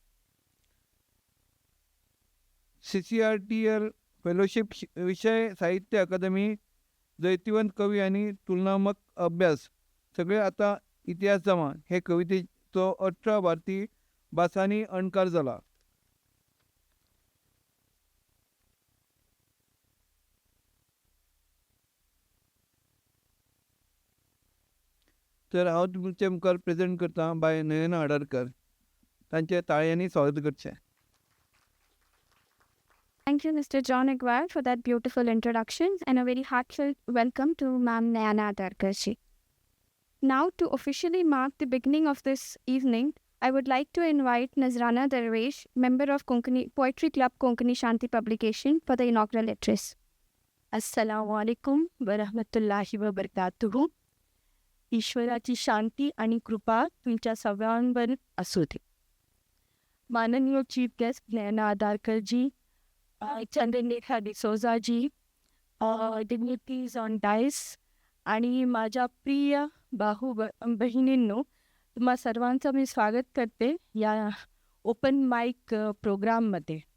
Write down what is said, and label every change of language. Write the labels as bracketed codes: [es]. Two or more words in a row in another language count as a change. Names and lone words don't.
[kok] CCRTL फेलोशीप विशय साहित्य अकादमी, जैतिवंत कवी आनी तुलनात्मक अभ्यास, सगळे आतां इतिहास जमा हे कवितेचो 18 भारतीय भासांनी अणकार जाला. तर हांव तुमचे मुखार प्रेझेंट करता बाय नयना आडारकर. तांचे ताळयांनी स्वागत करचें. [en] Thank you, Mr. John Aguirre, for that beautiful introduction and a very heartfelt welcome to Ma'am Nayana Adarkar ji. Now, to officially mark the beginning of this evening, I would like to invite Nazrana Darwesh, member of Poetry Club Konkani Shanti Publication, for the inaugural address. [ar] السلام عليكم و رحمة الله و بركاته. [mr] ईश्वराची शांती आणि कृपा तुमच्या सगळ्यांवर असू दे. माननीय [en] chief guest [mr] नयना आदारकर जी, चंद्रलेखा डिसोजा जी, [en] dignitaries on dais [mr] आणि माझ्या प्रिय बहिणींनो, तुम्हा सर्वांचं मी स्वागत करते या [en] open mic [mr] प्रोग्राममध्ये.